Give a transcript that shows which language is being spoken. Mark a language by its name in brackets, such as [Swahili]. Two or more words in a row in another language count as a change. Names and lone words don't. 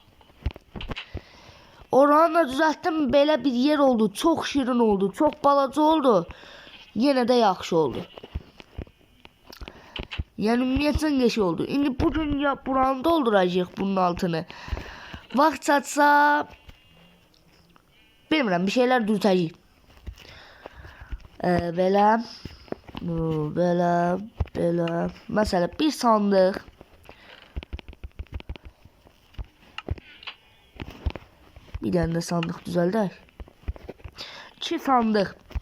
[Azerbaijani] Oranı da düzəltdim. Belə bir yer oldu. Çox şirin oldu. Çox balaca oldu. Yenə də yaxşı oldu. Yəni ümumiyyətlə geç oldu. İndi bugün ya buranı dolduracağıq bunun altını. Vaxt çatsa bilmirəm, bir şeyler dürtəcəyik. Belə. [Turkish] Mesela bir sandık. Bir tane de sandık düzeldir. 2 sandık.